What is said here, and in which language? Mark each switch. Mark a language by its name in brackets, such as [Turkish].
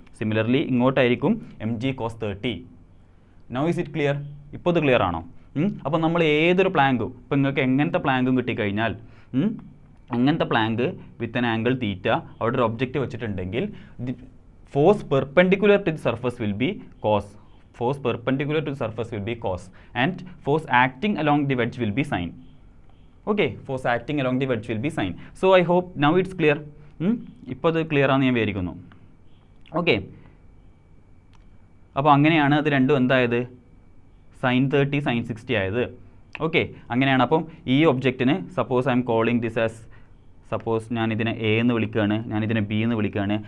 [Malayalam] Similarly ഇങ്ങോട്ടായിരിക്കും mg cos 30. [English] Now is it clear? [Malayalam] ഇപ്പോൾ ഇത് clear ആണോ? അപ്പോൾ നമ്മൾ ഏതൊരു പ്ലാങ്കും, ഇപ്പോൾ നിങ്ങൾക്ക് എങ്ങനത്തെ പ്ലാങ്കും കിട്ടിക്കഴിഞ്ഞാൽ അങ്ങനത്തെ Planck with an angle theta അവിടെ ഒരു ഒബ്ജക്റ്റ് വെച്ചിട്ടുണ്ടെങ്കിൽ [English] Force perpendicular to the surface will be cos. Force perpendicular to the surface will be cos and force acting along the wedge will be sin. Okay, force acting along the wedge will be sin. So I hope now it's clear. [Malayalam] ഇപ്പോൾ അത് clear ആണെന്ന് ഞാൻ വിചാരിക്കുന്നു. Okay, അപ്പോൾ അങ്ങനെയാണ് അത് രണ്ടും എന്തായത്? sin 30 sin 60 ആയത്. ഓക്കെ, അങ്ങനെയാണ്. അപ്പം ഈ ഒബ്ജക്റ്റിന് [English] suppose I am calling this as, [Malayalam] suppose ഞാനിതിനെ A എന്ന് വിളിക്കുകയാണ്, ഞാനിതിനെ ബി എന്ന് വിളിക്കുകയാണ്.